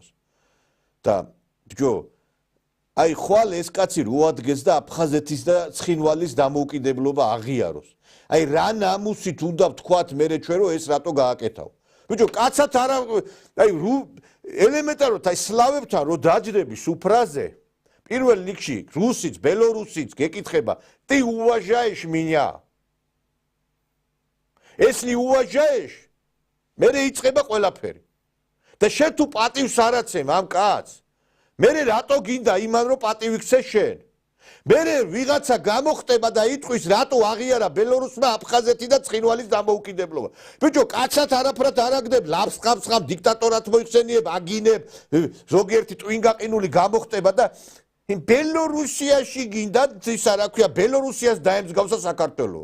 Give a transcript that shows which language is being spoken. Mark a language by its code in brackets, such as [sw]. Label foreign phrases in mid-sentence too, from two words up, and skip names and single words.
[ka] და ბიჭო, აი ხვალ ეს კაცი რო ადგეს და აფხაზეთის და ცხინვალის დამოუკიდებლობა აღიაროს. აი რა ნამუსით უნდა ვთქვათ მე ჩვენ რომ ეს რატო გააკეთავ. ბიჭო, კაცად არა, აი ელემენტარულად აი სლავებთან რო დაჯდები სუფრაზე, პირველ რიგში რუსიც, ბელორუსიც გეკითხება, [ru] ты уважаешь меня? Если уважаешь, [ka] მერე იწყება ყველაფერი. და შენ თუ პატივს არ აცემ ამ კაცს, მერე რატო გინდა იმან რომ პატივი ქცე შენ? მერე ვიღაცა გამოხტება და იტყვის რატო აღიარა ბელორუსმა აფხაზეთი და ცხინვალის დამოუკიდებლობა. ბიჭო, კაცად არაფრად არ აგდებ, ლაფსხამსხამ დიქტატორად მოიხსენიებ, აგინებ, ზოგიერთი ტვინგაყინული გამოხტება და ბელორუსიაში გინდა ისა რა ქვია, ბელორუსიას დაემსგავსა საქართველო.